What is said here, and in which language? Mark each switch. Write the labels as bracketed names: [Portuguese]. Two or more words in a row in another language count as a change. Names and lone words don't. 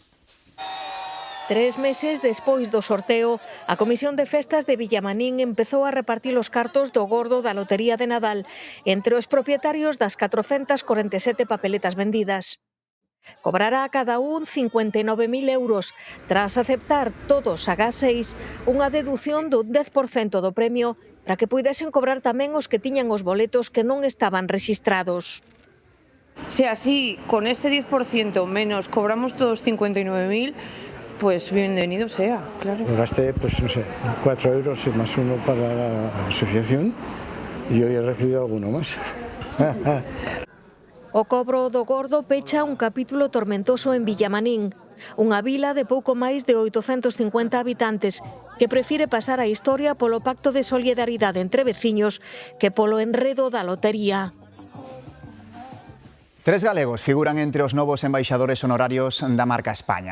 [Galician] 3 meses despois do sorteo, a Comisión de Festas de Villamanín empezou a repartir os cartos do gordo da lotería de Nadal entre os propietarios das 447 papeletas vendidas. Cobrará a cada un 59.000 euros, tras aceptar todos a gas 6 unha deducción do 10% do premio para que puidesen cobrar tamén os que tiñan os boletos que non estaban rexistrados. [Spanish] Se así, con este 10% menos, cobramos todos 59.000, pues bienvenido sea, claro. Gasté, pues no sé, 4 euros y más uno para la asociación y hoy he recibido alguno más. [Galician] O cobro do Gordo pecha un capítulo tormentoso en Villamanín, unha vila de pouco máis de 850 habitantes que prefire pasar a historia polo pacto de solidaridade entre veciños que polo enredo da lotería. 3 galegos figuran entre os novos embaixadores honorarios da marca España.